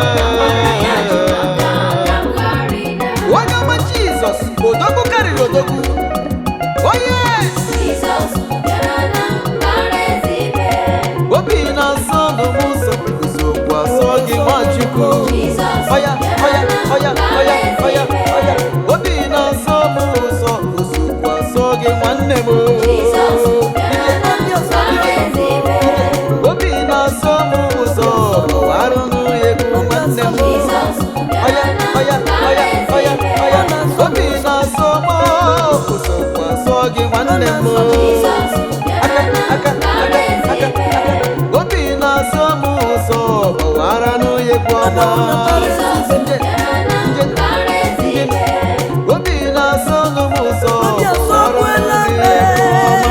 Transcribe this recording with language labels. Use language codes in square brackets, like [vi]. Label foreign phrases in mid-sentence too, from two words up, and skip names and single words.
[ig] Amara ya ji m aka ka m ghara ịda. Onye ọma Jizọs, odogwu karịrị odogwu. [en] Oh, yes. [ig] Jizọs bịara na mbara eluigwe. Obi na-asọ nụ m ụzọ, ụzọ okwu asọ gị Nwachukwu. Jizọs Oya, oya, bịara na oya, mbara oya, oya, eluigwe. oya. Obi na-asọ m ụzọ, ụzọ okwu asọ gị nwanne m. Jizọs bịara na mbara eluigwe. Obi na-asọ m ụzọ, arụ m egwu nwanne m. Jizọs bịara Oya, na oya, mbara oya, oya, eluigwe. oya. Obi na-asọ m ụzọ, okwu asọ gị nwanne m. Jizọs bịara Aka, na aka, mbara aka, aka, eluigwe. aka. Obi na-asọ m ụzọ, gbawara nụ egwu ọma. Jizọs bịara na mbara eluigwe. Obi na-asọ nụ m ụzọ, Obi asọ gbawara nụ kwela egwu ọma.